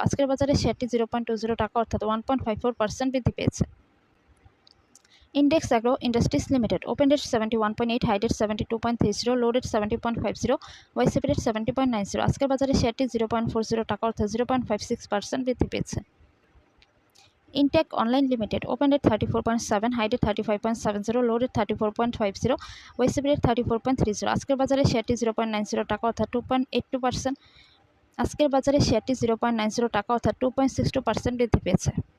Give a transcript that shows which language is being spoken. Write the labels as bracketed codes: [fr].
[bn] আজকের বাজারে শেয়ারটি 0.20 টাকা অর্থাৎ 1.54% বৃদ্ধি পেয়েছে। [en] Index Agro Industries Limited opened at 71.8, high at 72.30, low at 70.50, YCP at 70.90। [bn] আজকের বাজারে শেয়ারটি 0.40 টাকা অর্থাৎ 0.56% বৃদ্ধি পেয়েছে। [en] Intech Online Limited opened at 34.7, high at 35.70, low at 34.50, YCP at 34.30। [bn] আজকের বাজারে শেয়ারটি 0.90 টাকা অর্থাৎ 2.82%। আজকের বাজারে শেয়ারটি 0.90 টাকা অর্থাৎ 2.62% বৃদ্ধি পেয়েছে।